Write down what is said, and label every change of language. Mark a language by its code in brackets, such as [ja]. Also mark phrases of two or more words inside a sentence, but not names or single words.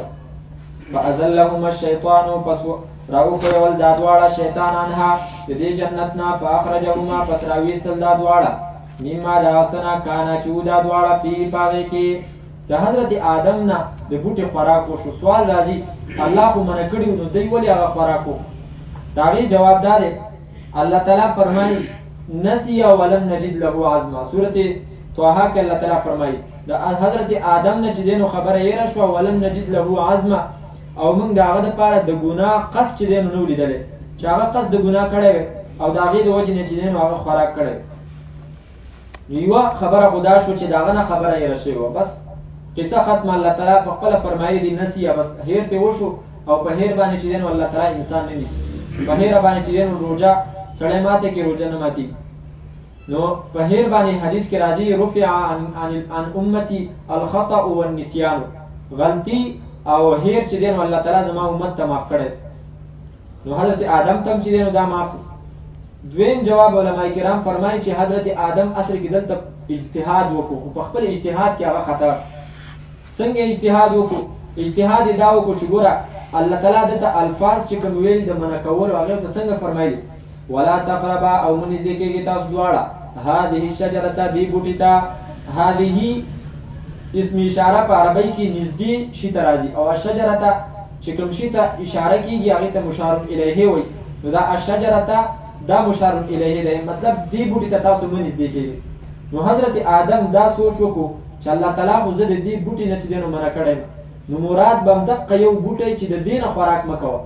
[ar] فازلهما الشیطان [ps] پس راوښویول دا دواړه شیطان عنها د دې جنت نه، فاخرجهما پس راویستل دا دواړه مما د هغه څه نه کانا چې و دا دواړه فیې په هغې کې د حضرت آدم نه د بوټي خوراک وشو. سوال راځي الله خو منع کړي نو دوی ولې هغه خوراک و؟ د هغې جواب دا دی الله تعالی فرمایي [ar] نسی ولم نجد له عزما. [ps] سورت طه کې الله تعالی فرمایي د حضرت آدم نه چې دی نو خبره یېره شوه [ar] ولم نجد له عزما، [ps] او موږ د هغه دپاره د ګناه قصد چې دی نو نه و لیدلی چې هغه قصد د ګناه کړی وی او د هغې د وجې نه چې دی نو هغه خوراک کړی. نو یوه خبره خو دا شو چې د هغه نه خبره یېره شوې وه، بس قصه ختمه. الله تعالی په خپله فرمایي دي نسیه، بس هیر پرې وشو او په هیر باندې چې دی نو الله تعالی انسان نه نیسي. په هیر باندې چې دی نو روژه سړی ماته کې روژه نه ماتي. نو په هیر باندې حدیث کې راځي [ar] رفع عن امتی الخطأ والنسیان، [ps] غلطي او هیر چې دی نو الله تعالی زما امت ته معاف کړی. نو حضرت آدم تم چې دی نو دا معاف. دویم جواب علماء کرام فرمایي چې حضرت آدم اصل کې دلته اجتهاد وکړو، خو په خپل اجتهاد کې هغه خطا شو. څنګه اجتهاد وکړو؟ اجتهاد یې دا وکړو چې ګوره الله تعالی دته الفاظ چې کوم ویل د منع کولو هغې ته څنګه فرمایلي [ar] ولا تقربا [ps] او مه نږدې کېږئ تاسو دواړه [ar] هذه الشجرة [ps] دې بوټي ته. هذه اسم اشاره په عربی کې نږدې شي ته راځي او الشجرة چې کوم شي ته اشاره کېږي هغې ته [ar] مشار الیه [ps] وایي. نو دا الشجرة دا [ar] مشار الیه [ps] دی، مطلب دې بوټي ته تاسو مه نږدې کېږئ. نو حضرت آدم دا سوچ وکړو چې الله تعالی خو زه د دې بوټي نه چې دی نو منع کړی نو مراد به همدقه یو بوټی چې د دې نه خوراک مه کوه.